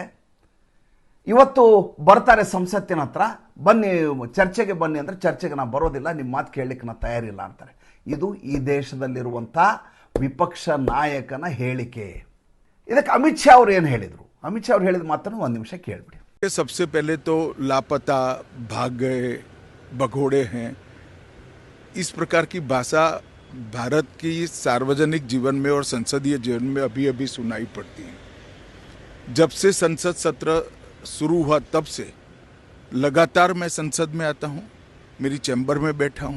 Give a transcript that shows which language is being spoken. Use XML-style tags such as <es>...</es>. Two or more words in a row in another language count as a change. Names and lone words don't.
<kn>ಇವತ್ತು ಬರ್ತಾರೆ ಸಂಸತ್ತಿನ ಹತ್ರ, ಬನ್ನಿ ಚರ್ಚೆಗೆ ಬನ್ನಿ ಅಂದರೆ ಚರ್ಚೆಗೆ ನಾವು ಬರೋದಿಲ್ಲ, ನಿಮ್ಮ ಮಾತು ಕೇಳಲಿಕ್ಕೆ ನಾನು ತಯಾರಿಲ್ಲ ಅಂತಾರೆ. ಇದು ಈ ದೇಶದಲ್ಲಿರುವಂಥ ವಿಪಕ್ಷ ನಾಯಕನ ಹೇಳಿಕೆ. ಇದಕ್ಕೆ ಅಮಿತ್ ಶಾ ಅವರು ಏನು ಹೇಳಿದರು? अमित शाह ಹೇಳಿದ ಮಾತನ್ನು ಒಂದು ನಿಮಿಷ ಕೇಳಿಬಿಡಿ.</kn> <hi>सबसे पहले तो लापता, भाग गए, भगोड़े हैं, इस प्रकार की भाषा भारत की सार्वजनिक जीवन में और संसदीय जीवन में अभी अभी सुनाई पड़ती है. जब से संसद सत्र शुरू हुआ तब से लगातार मैं संसद में आता हूँ, मेरी चैम्बर में बैठा हूँ.</hi>